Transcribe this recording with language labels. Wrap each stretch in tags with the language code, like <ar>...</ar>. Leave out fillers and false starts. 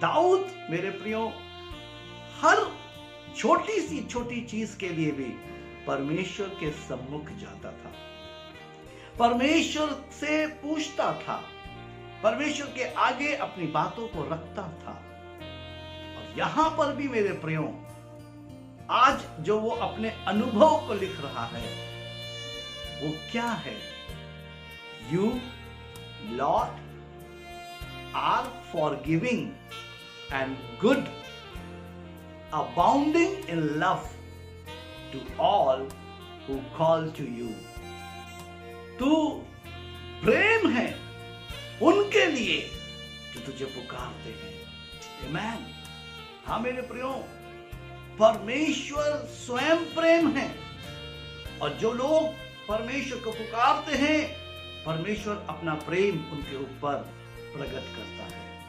<hi>दाऊद मेरे प्रियो, हर छोटी सी छोटी चीज के लिए भी परमेश्वर के सम्मुख जाता था, परमेश्वर से पूछता था, परमेश्वर के आगे अपनी बातों को रखता था। और यहां पर भी मेरे प्रियो, आज जो वो अपने अनुभव को लिख रहा है, वो क्या है?</hi> <en>You, Lord, are forgiving and good, abounding in love to all who call to you.</en> <hi>तू प्रेम है उनके लिए जो तुझे पुकारते हैं। आमीन। हाँ मेरे प्रियो, परमेश्वर स्वयं प्रेम है, और जो लोग परमेश्वर को पुकारते हैं, परमेश्वर अपना प्रेम उनके ऊपर प्रकट करता है।</hi>